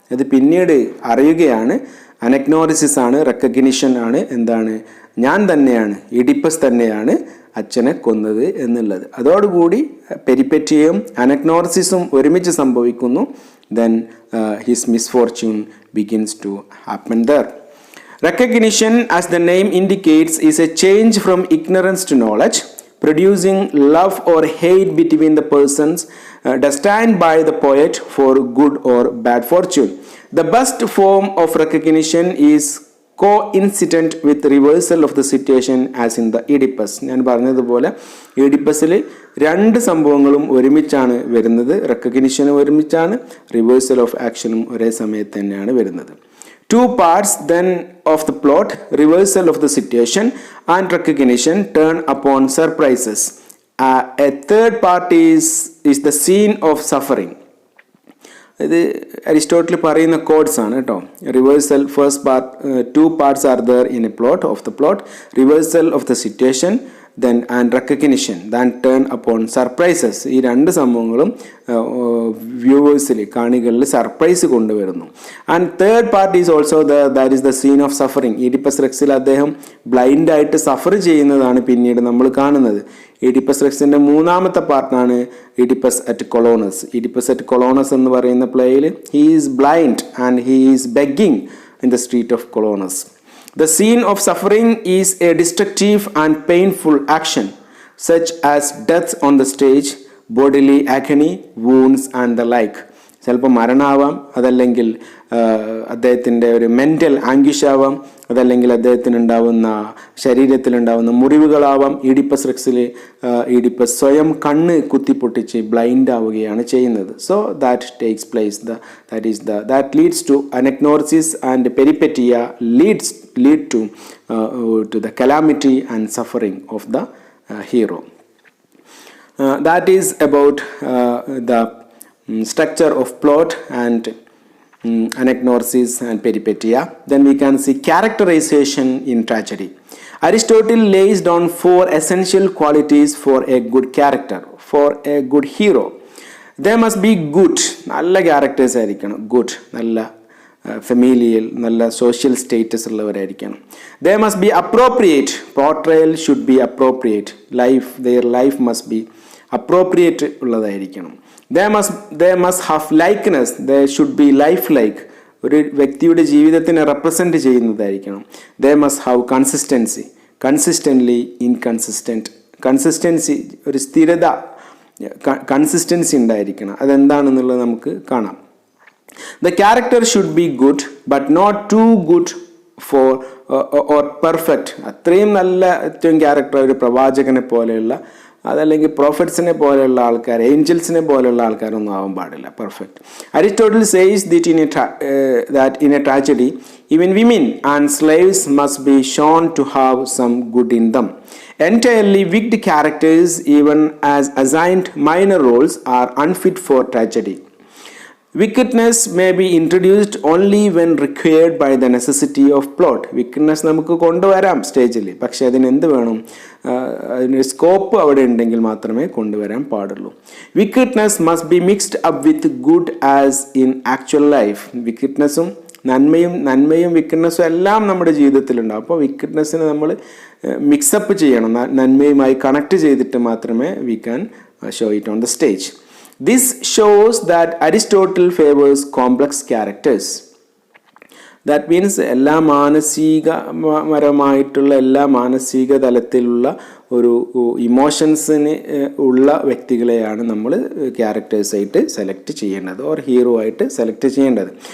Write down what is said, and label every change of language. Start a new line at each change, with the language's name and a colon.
Malayalam: അത് പിന്നീട് അറിയുകയാണ്. അനഗ്നോറിസിസ് ആണ്, റെക്കഗ്നിഷൻ ആണ്. എന്താണ്? ഞാൻ തന്നെയാണ്, എഡിപ്പസ് തന്നെയാണ് അച്ഛനെ കൊന്നത് എന്നുള്ളത്. അതോടുകൂടി പെരിപെറ്റിയയും അനഗ്നോറിസിസും ഒരുമിച്ച് സംഭവിക്കുന്നു.
English: Then his misfortune begins to happen there. Recognition, as the name indicates, is a change from ignorance to knowledge, producing love or hate between the persons destined by the poet for good or bad fortune. The best form of recognition is coincident with reversal of the situation as in the Oedipus.
Malayalam: ഞാൻ പറഞ്ഞതുപോലെ എഡിപ്പസിൽ രണ്ട് സംഭവങ്ങളും ഒരുമിച്ചാണ് വരുന്നത്. റെക്കഗ്നിഷനും ഒരുമിച്ചാണ്, reversal of ആക്ഷനും ഒരേ സമയത്ത് തന്നെയാണ് വരുന്നത്.
English: Two parts then of the plot, reversal of the situation and recognition, turn upon surprises. A third part is the scene of suffering.
Malayalam: ഇത് അരിസ്റ്റോട്ടിൽ പറയുന്ന കോഡ്സ് ആണ് കേട്ടോ.
English: Reversal, first part, two parts are there in a plot of the plot. Reversal of the situation, then and recognition, then turn upon surprises.
Malayalam: ഈ രണ്ട് സംഭവങ്ങളും വ്യൂവേഴ്സിൽ, കാണികളിൽ surprise കൊണ്ടുവരുന്നു.
English: And third part is also that is the scene of suffering.
Malayalam: Oedipus റെക്സിൽ അദ്ദേഹം ബ്ലൈൻഡായിട്ട് സഫർ ചെയ്യുന്നതാണ് പിന്നീട് നമ്മൾ കാണുന്നത്. Oedipus റെക്സിൻ്റെ മൂന്നാമത്തെ പാർട്ടാണ് എഡിപ്പസ് അറ്റ് കൊളോണസ്.
English: Oedipus at Colonus
Malayalam: എന്ന് പറയുന്ന പ്ലേയിൽ
English: He is blind and he is begging in the street of Colonus. The scene of suffering is a destructive and painful action, such as death on the stage, bodily agony, wounds and the like.
Malayalam: ചിലപ്പോൾ മരണമാവാം, അതല്ലെങ്കിൽ അദ്ദേഹത്തിൻ്റെ ഒരു mental anguish ആവാം, അതല്ലെങ്കിൽ അദ്ദേഹത്തിനുണ്ടാവുന്ന ശരീരത്തിലുണ്ടാവുന്ന മുറിവുകളാവാം. Oedipus റെക്സിൽ Oedipus സ്വയം കണ്ണ് കുത്തിപ്പൊട്ടിച്ച് blind ആവുകയാണ് ചെയ്യുന്നത്.
English: So that takes place, that leads to anagnosis, and peripetia lead to the calamity and suffering of the hero. That is about the structure of plot and anagnosis and peripetia. Then we can see characterization in tragedy. Aristotle lays down 4 essential qualities for a good character, for a good hero. They must be good,
Malayalam: നല്ല characters ആയിരിക്കണം. Good, നല്ല familial, നല്ല social status ഉള്ളവരായിരിക്കണം.
English: They must be appropriate, portrayal should be appropriate, their life must be appropriate
Malayalam: ഉള്ളതായിരിക്കണം.
English: They must have likeness, they should be lifelike,
Malayalam: ഒരു വ്യക്തിയുടെ ജീവിതത്തിനെ represent ചെയ്യുന്നതായിരിക്കണം.
English: They must have consistency, consistently inconsistent,
Malayalam: consistency, ഒരു സ്ഥിരത, consistency ഉണ്ടായിരിക്കണം. അതെന്താണെന്നുള്ളത് നമുക്ക് കാണാം.
English: The character should be good but not too good for or perfect.
Malayalam: അത്രയും നല്ല ഏറ്റവും ക്യാരക്ടർ ഒരു പ്രവാചകനെ പോലെയുള്ള, അതല്ലെങ്കിൽ പ്രോഫറ്റ്സിനെ പോലെയുള്ള ആൾക്കാർ, ഏഞ്ചൽസിനെ പോലെയുള്ള ആൾക്കാരൊന്നും ആവാൻ പാടില്ല, perfect.
English: Aristotle says that in a tragedy even women and slaves must be shown to have some good in them. Entirely wicked characters, even as assigned minor roles, are unfit for tragedy. Wickedness may be introduced only when required by the necessity of plot.
Malayalam: വിക്ക്നെസ് നമുക്ക് കൊണ്ടുവരാം സ്റ്റേജിൽ, പക്ഷെ അതിനെന്ത് വേണം? അതിന് scope അവിടെ ഉണ്ടെങ്കിൽ മാത്രമേ കൊണ്ടുവരാൻ പാടുള്ളൂ.
English: Wickedness must be mixed up with good as in actual life.
Malayalam: വിക്ക്നെസ്സും നന്മയും വിക്ക്നെസ്സും എല്ലാം നമ്മുടെ ജീവിതത്തിലുണ്ടാവും. അപ്പോൾ വിക്ക്നെസ്സിനെ നമ്മൾ മിക്സപ്പ് ചെയ്യണം, നന്മയുമായി കണക്ട് ചെയ്തിട്ട് മാത്രമേ
English: We can show it on the stage. This shows that Aristotle favors complex characters. That means
Malayalam: എല്ലാ മാനസികപരമായിട്ടുള്ള എല്ലാ മാനസിക തലത്തിലുള്ള ഒരു ഇമോഷൻസിന് ഉള്ള വ്യക്തികളെയാണ് നമ്മൾ ക്യാരക്ടേഴ്സായിട്ട് സെലക്ട് ചെയ്യേണ്ടത് ഓർ ഹീറോ ആയിട്ട് സെലക്ട് ചെയ്യേണ്ടത്.